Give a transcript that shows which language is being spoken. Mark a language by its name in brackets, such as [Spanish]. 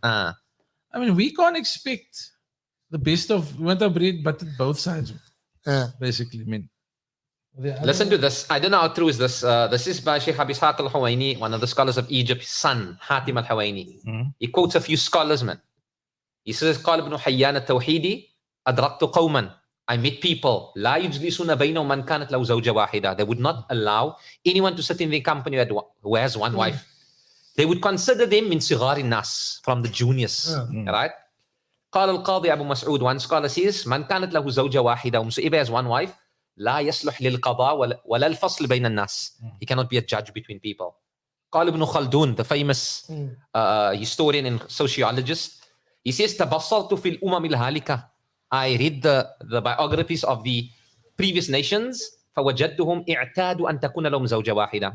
[English] I mean, we can't expect the best of... We want to breed, but both sides, basically. I mean... Listen to this. I don't know how true is this. This is by Shaykh Ishaq al-Huwaini, one of the scholars of Egypt, his son, Hatim al-Huwaini. He quotes a few scholars, man. He says, [Arabic] قال ابن حيان التوحيدي أدركت قوما. [English] I met people [Arabic] لا يجلسون بينهم من كانت له زوجة واحدة. [English] They would not allow anyone to sit in their company who has one wife. They would consider them [Arabic] من صغار الناس, [English] from the juniors. Right? [Arabic] قال القاضي أبو مسعود, [English] one scholar says, [Arabic] من كانت له زوجة واحدة, [English] whomsoever has one wife, [Arabic] لا يصلح للقضاء ولا الفصل بين الناس. [English] He cannot be a judge between people. [Arabic] قال ابن خلدون, [English] the famous historian and sociologist, he says [Arabic] تبصرت في الأمم الهالكة. [English] I read the biographies of the previous nations, [Arabic] فوجدتهم اعتادوا أن تكون لهم زوجة واحدة.